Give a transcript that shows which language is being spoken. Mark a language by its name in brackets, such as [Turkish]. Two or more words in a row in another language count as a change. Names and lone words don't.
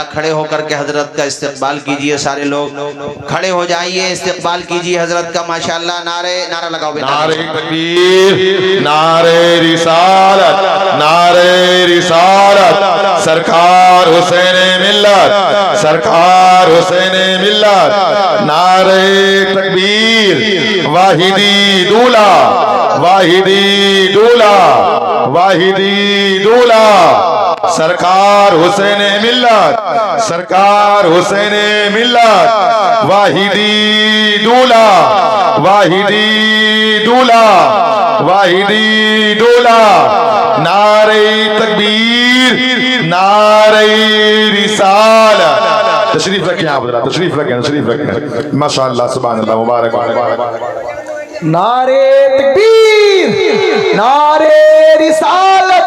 [Urdu] کھڑے ہو کر کے حضرت کا استقبال کیجئے. سارے لوگ کھڑے ہو جائیے, استقبال کیجئے حضرت کا ماشاءاللہ. نعرہ لگاؤ بیٹا. نعرہ تکبیر, نعرہ رسالت, نعرہ رسالت. سرکار حسین ملت, سرکار حسین ملت. نعرہ تکبیر. واحدی دولا, واحدی دولا, واحدی دولا. سرکار حسین ملت, سرکار حسین ملت. واحدی دولا, واحدی دولا, واحدی دولا. نعرہ تکبیر, نعرہ رسالت. تشریف رکھیں آپ حضرات, تشریف رکھیں, تشریف رکھیں. ماشاءاللہ, [Arabic] سبحان اللہ, [Urdu] مبارک مبارک. نعرے تکبیر, نعرے رسالت.